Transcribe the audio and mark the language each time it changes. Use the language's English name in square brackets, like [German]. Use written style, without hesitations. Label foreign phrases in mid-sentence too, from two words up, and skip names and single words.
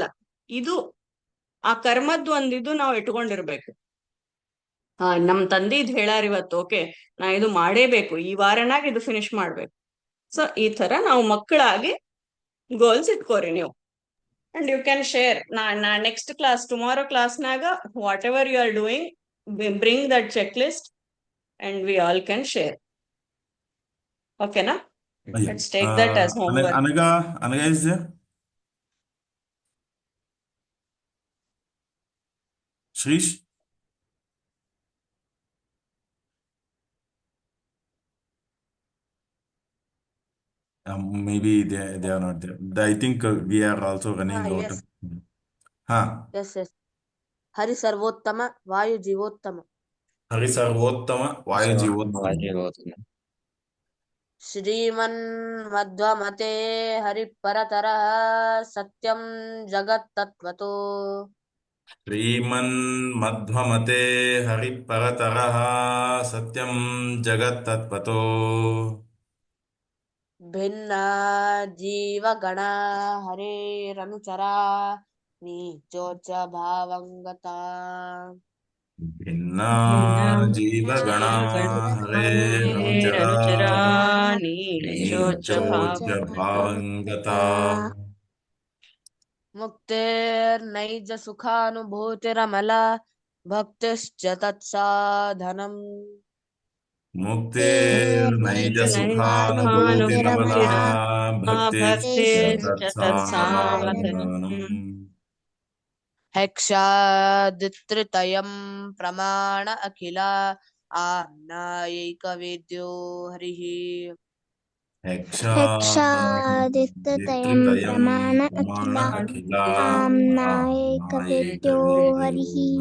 [Kannada] ಇದು ಆ ಕರ್ಮದ್ ಒಂದಿದು ನಾವು ಇಟ್ಕೊಂಡಿರ್ಬೇಕು. ನಮ್ ತಂದಿದ್ ಹೇಳಾರ ಇವತ್ತು, ಓಕೆ ನಾ ಇದು ಮಾಡೇಬೇಕು, ಈ ವಾರನಾಗ ಇದು ಫಿನಿಶ್ ಮಾಡ್ಬೇಕು. ಸೊ ಈ ತರ ನಾವು ಮಕ್ಕಳಾಗಿ ಗೋಲ್ಸ್ ಇಟ್ಕೋರಿ ನೀವು. [English] and you can share. na next class, tomorrow classnaga whatever you are doing, bring that checklist and we all can share. [Kannada] ಓಕೆನಾ? [English] yeah. Let's take that as homework. Anaga is there? Shrish? Maybe they are not there. I think we are also running out yes. of. Huh. Yes, yes. [Sanskrit] ಹರಿ ಸರ್ವೋತ್ತಮ ವಾಯು ಜೀವೋತ್ತಮ. हरि सर्वोत्तम वायु जीवोत्तम. ಶ್ರೀಮನ್ ಮಧ್ವಮತೆ ಹರಿಪರತರಃ ಸತ್ಯಂ ಜಗತ್ತತ್ವತೋ. श्रीमन् मध्वमते हरि परतरः सत्यं जगत् तत्पतो. ಭಿನ್ನ ಜೀವಗಣ ಹರೇರನುಚರಾ ನೀಚೋಚ ಭಾವಂಗತ. भिन्न जीव गण हरे रनुचरा नीचोच भावंगत. ಮುಕ್ತೇರ್ನೈಜ ಸುಖಾನುಭೂತಿರಮಲ ಭಕ್ತಿಶ್ಚ ತತ್ಸಾಧನಂ. मुक्तिर् नैज सुखानुभूति रमल भक्तिश्च तत्सदनम्. ಹೆಕ್ಷಾದಿತ್ರಿತಯಂ ಪ್ರಮಾಣ ಅಖಿಲ ಆಮ್ನಾಯೈಕ ವೇದ್ಯೋ ಹರಿಃ. ಹೆಕ್ಷಾದಿತ್ಯತಯಂ ಪ್ರಮಾಣ ಅಖಿಲ ಆಮ್ನಾಯೈಕ ವೇದ್ಯೋ ಹರಿಃ.